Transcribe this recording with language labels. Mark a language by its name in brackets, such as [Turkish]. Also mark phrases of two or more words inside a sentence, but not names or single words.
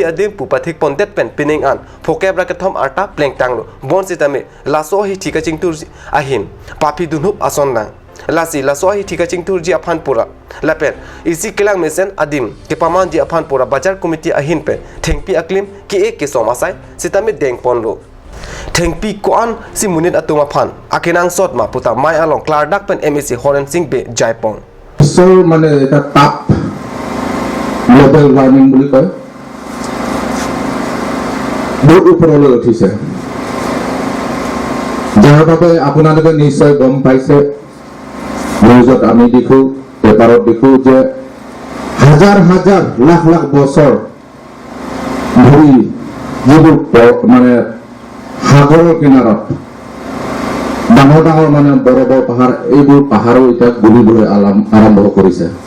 [Karbi] Adim Pupathik Pondet Pen Pining An Pho Kepra Kathom Arta Pleng Tanglo Bon Zitami Laso Hi Thika Chingtur Ahin Papi Dunhup Ason Nang Lasi Laso Hi Thika Chingtur Ji Aphan Pura Lapen Isi Kilang Mesen Adim Kepaman Ji Aphan Pura Bajar Committee Ahin Pen Thengpi Aklim Ki Ke Som Asai Sitami Deng Ponlo Thengpi Koan si munit atuma phan akinang sot ma puta mai along Clardak pen MSC Horen Singh be Jaipong [Assamese] so মানে এটা তাপ [English] global warming [Assamese] বুলি কয় বহুত ওপৰলৈ উঠিছে যাৰ বাবে আপোনালোকে নিশ্চয় গম পাইছে নিউজত আমি দেখো পেপাৰত দেখো যে হাজাৰ হাজাৰ লাখ লাখ বছৰ ধৰি যিবোৰ মানে সাগৰৰ কিনাৰত ডাঙৰ ডাঙৰ মানে [Hindi] बड़ बड़ [Assamese] পাহাৰ এইবোৰ পাহাৰো এতিয়া গলিবলৈ আৰম্ভ কৰিছে